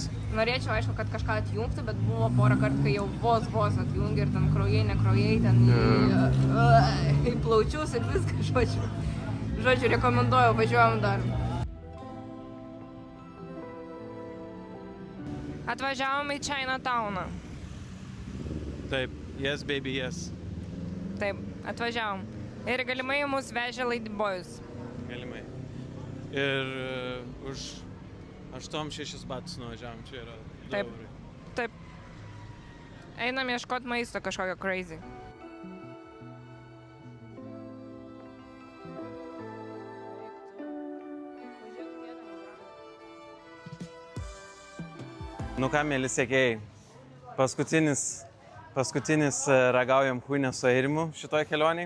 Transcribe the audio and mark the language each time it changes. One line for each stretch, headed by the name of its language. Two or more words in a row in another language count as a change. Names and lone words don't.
Lithuanian: Norėčiau, aišku, kad kažką atjungtų, bet buvo porą kartų, kai jau vos atjungi ir ten kraujai, nekraujai, ten į plaučius ir viską, žodžiu. Žodžiu, rekomenduoju, važiuojam dar. Atvažiavom į Chinatowną. Taip,
English: yes baby, yes.
Lithuanian: Taip, atvažiavom. Ir galimai mus vežė Ladyboys. Galimai. Ir už 8-6 batus nuvažiavom, čia yra 2 eurai. Taip. Einam ieškot maisto kažkokio crazy. Nu ką, mėly sekėjai, paskutinis ragaujam chuinę su Airimu šitoj kelioniai.